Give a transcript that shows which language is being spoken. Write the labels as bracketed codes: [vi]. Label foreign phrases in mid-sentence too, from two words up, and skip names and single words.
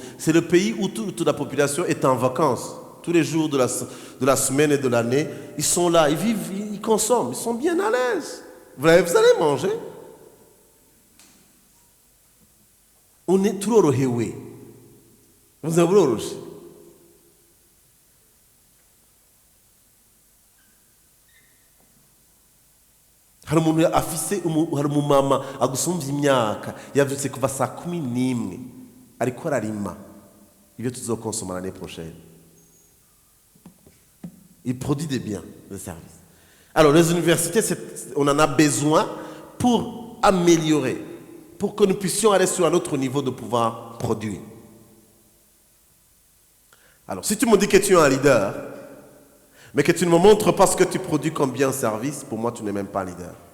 [fr] C'est le pays où toute la population est en vacances. Tous les jours de la semaine et de l'année, ils sont là, ils vivent, ils consomment, ils sont bien à l'aise. Vous allez manger. On est trop heureux. Vous avez heureux. [rn] Hari umuntu afise hari umumama agusumvye imyaka yavyutse kuva saa 11 ariko ararima ibyo tuzokonsoma [fr] l'année prochaine. Il produit des biens, des services. Alors les universités, on en a besoin pour améliorer, pour que nous puissions aller sur un autre niveau de pouvoir produire. Alors si tu me dis que tu es un leader, mais que tu ne me montres pas ce que tu produis comme bien service, pour moi, tu n'es même pas un leader.